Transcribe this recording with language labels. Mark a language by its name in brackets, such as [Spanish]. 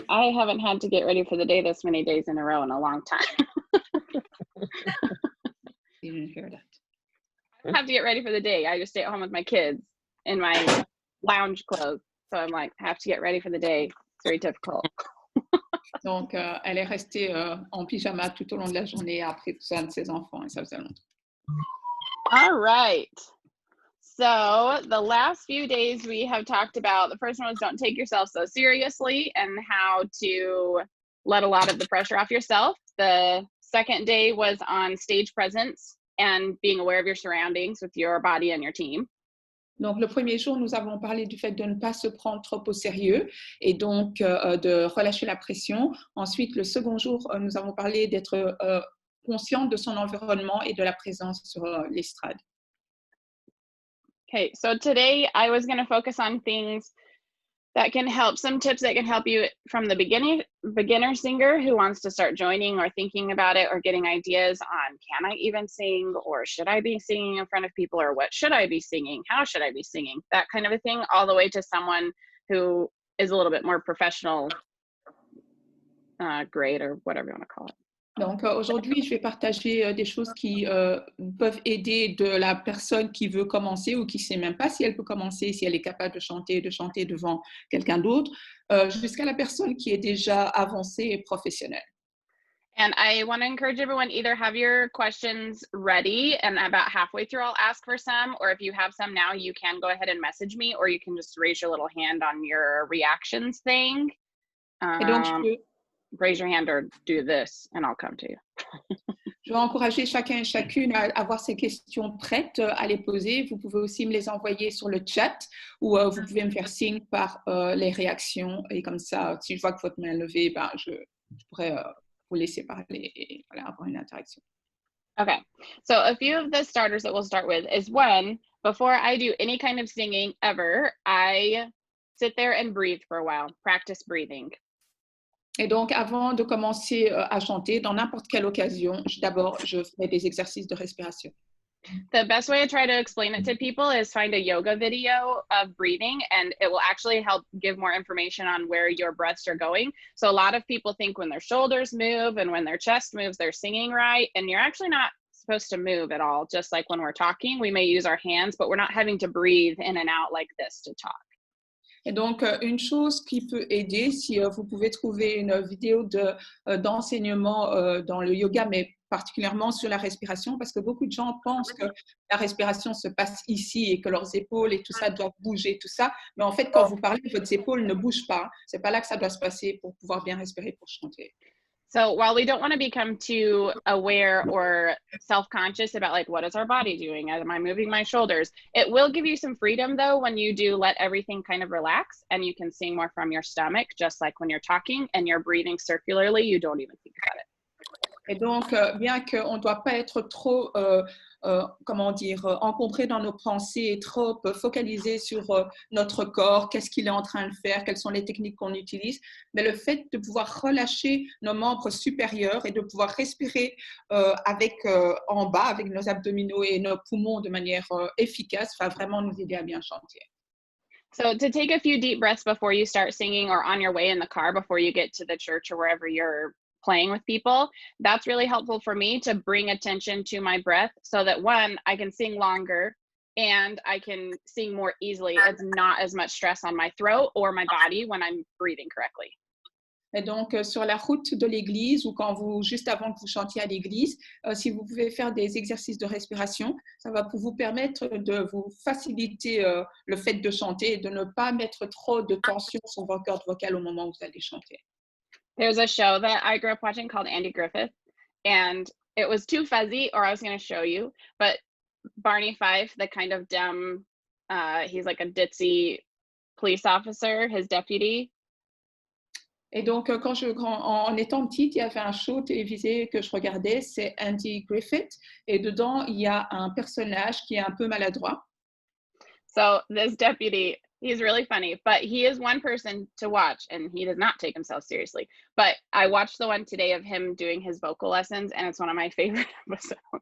[English] I haven't had to get ready for the day this many days in a row in a long time. You didn't hear that. I don't have to get ready for the day. I just stay at home with my kids in my lounge clothes. So I'm like, I have to get ready for the day. It's very difficult. [French] Donc, elle est restée en pyjama tout au long de la journée après tout ça de ses enfants et ça faisait longtemps. All right. [English] So the last few days we have talked about, the first one was don't take yourself so seriously and how to let a lot of the pressure off yourself. The second day was on stage presence and being aware of your surroundings with your body and your team. [French] Donc, le premier jour, nous avons parlé du fait de ne pas se prendre trop au sérieux et donc de relâcher la pression. Ensuite, le second jour, nous avons parlé d'être conscient de son environnement et de la présence sur l'estrade. [English] Okay, so today I was going to focus on things that can help, some tips that can help you from the beginner singer who wants to start joining or thinking about it or getting ideas on, can I even sing, or should I be singing in front of people, or what should I be singing, how should I be singing, that kind of a thing, all the way to someone who is a little bit more professional grade or whatever you want to call it. [French] Donc, aujourd'hui, je vais partager des choses qui peuvent aider de la personne qui veut commencer ou qui ne sait même pas si elle peut commencer, si elle est capable de chanter devant quelqu'un d'autre, jusqu'à la personne qui est déjà avancée et professionnelle. [English] And I want to encourage everyone, either have your questions ready and about halfway through I'll ask for some, or if you have some now, you can go ahead and message me, or you can just raise your little hand on your reactions thing. [French] Et donc, [English] raise your hand or do this and I'll come to you. [French] Je vais encourager chacun et chacune à avoir ces questions prêtes à les poser. Vous pouvez aussi me les envoyer sur le chat ou vous pouvez me faire signe par les réactions. Et comme ça, si je vois que votre main est levée, ben, je pourrais vous laisser parler et voilà, avoir une interaction. [English] Okay, so a few of the starters that we'll start with is one, before I do any kind of singing ever, I sit there and breathe for a while, practice breathing. [French] Et donc, avant de commencer à chanter, dans n'importe quelle occasion, d'abord, je fais des exercices de respiration. [English] The best way to try to explain it to people is find a yoga video of breathing, and it will actually help give more information on where your breaths are going. So a lot of people think when their shoulders move and when their chest moves, they're singing right, and you're actually not supposed to move at all. Just like when we're talking, we may use our hands, but we're not having to breathe in and out like this to talk. [French] Et donc, une chose qui peut aider, si vous pouvez trouver une vidéo d'enseignement dans le yoga, mais particulièrement sur la respiration, parce que beaucoup de gens pensent que la respiration se passe ici et que leurs épaules et tout ça doivent bouger, tout ça. Mais en fait, quand vous parlez, vos épaules ne bougent pas. C'est pas là que ça doit se passer pour pouvoir bien respirer, pour chanter. [English] So while we don't want to become too aware or self-conscious about like, what is our body doing? Am I moving my shoulders? It will give you some freedom though, when you do let everything kind of relax and you can sing more from your stomach, just like when you're talking and you're breathing circularly, you don't even think about it. [French] Et donc, bien qu'on ne doit pas être trop, encombré dans nos pensées et trop focalisé sur notre corps, qu'est-ce qu'il est en train de faire, quelles sont les techniques qu'on utilise, mais le fait de pouvoir relâcher nos membres supérieurs et de pouvoir respirer en bas avec nos abdominaux et nos poumons de manière efficace va vraiment nous aider à bien chanter. [English] So to take a few deep breaths before you start singing or on your way in the car before you get to the church or wherever you're playing with people, that's really helpful for me to bring attention to my breath so that one, I can sing longer and I can sing more easily. It's not as much stress on my throat or my body when I'm breathing correctly. [French] Et donc, sur la route de l'église ou juste avant que vous chantiez à l'église, si vous pouvez faire des exercices de respiration, ça va vous permettre de vous faciliter le fait de chanter et de ne pas mettre trop de tension sur vos cordes vocales au moment où vous allez chanter. [English] There's a show that I grew up watching called Andy Griffith, and it was too fuzzy, or I was going to show you, but Barney Fife, the kind of dumb, he's like a ditzy police officer, his deputy. [French] Et donc, en étant petite, il y avait un show télévisé que je regardais, c'est Andy Griffith, et dedans, il y a un personnage qui est un peu maladroit. [English] So this deputy, He's really funny, but he is one person to watch, and he does not take himself seriously. But I watched the one today of him doing his vocal lessons, and it's one of my favorite episodes.